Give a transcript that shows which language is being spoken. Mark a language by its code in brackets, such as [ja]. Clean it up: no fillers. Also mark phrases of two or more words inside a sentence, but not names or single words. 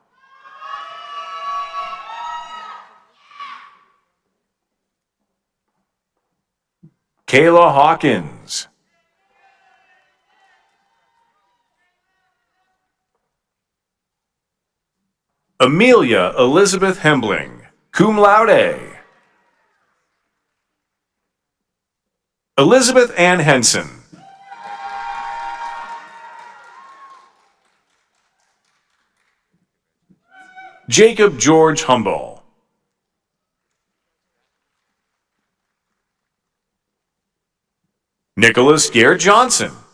[en] Kayla Hawkins. Amelia Elizabeth Hembling, [la] cum laude. [en] Elizabeth Ann Henson. Jacob George Humble. Nicholas Gare Johnson.